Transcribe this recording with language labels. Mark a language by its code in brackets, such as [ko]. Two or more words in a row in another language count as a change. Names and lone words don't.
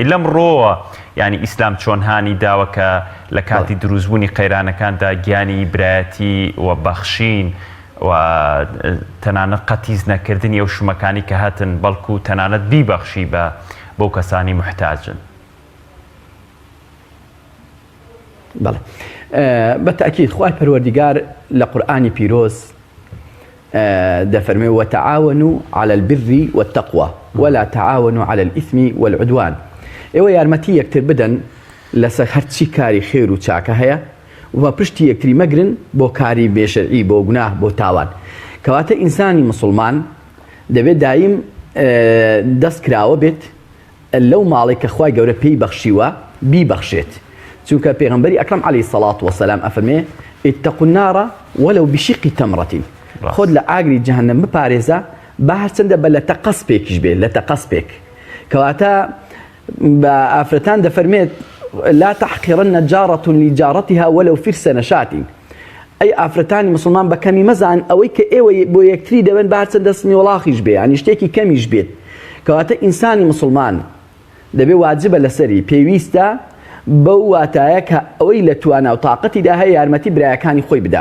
[ckb] لەم ڕۆوە ینی ئیسلام چۆن هانی داوەکە لە کاتی دروستبوونی قەیرانەکاندا گیانی برایەتی و بەخشین و تەنانەت قەتیز نەکردنی ئەو شومەکانی کە هاتن بەڵکو تەنانەت بیبەخشی بۆ کەسانی محتاجن. بەڵێ بەتەکید خوای پەروەردیگار لە قورئانی پیرۆز دەفەرمێ [ar] وتعاونوا على البر والتقوى ولا تعاونوا على الإثم والعدوان. [ckb] ئێوە یارمەتی یەکتر بدەن لەسەر هەرچی کاری خێر و چاکە هەیە و پشتی یەکتری مەگرن بۆ کاری بێشەرعی بۆ گوناه بۆ تاوان. کەواتە ئینسانی مسلمان دەبێت دایم دەست کراوە بێت لەو ماڵی کە خوای گەورە پێی بەخشیوە بیبەخشێت. چونکە پێغەمبەری ئەکرەم [ar] عەلەیهی سەڵات وەسەلام [ckb] ئەفەرمێ [ar] اتقوا النار ولو بشق تمرة [ckb] خۆت لە ئاگری جەهەنەم بپارێزە بە هەرچەندە بە لە تەقەسپێکیش بێت لە تەقەسپێک. کەواتە بە ئافرەتان دەفەرمێت [ar] لا تحقرن جارة لجارتها ولو فرس نشاة. [ckb] ئەی ئافرەتانی مسلمان بە کەمی مەزان ئەوەی کە ئێوە بۆ یەکتری دەبن بە هەرچەندە سمی وڵاخیش بێ ینی شتێکی کەمیش بێت. کەواتە ئینسانی مسلمان دەبێ واجبە لەسەری پێویستە بەو واتایە کە ئەوەی لە توانە و تااقەتیدا هەیە یارمەتی برایەکانی خۆی بدا.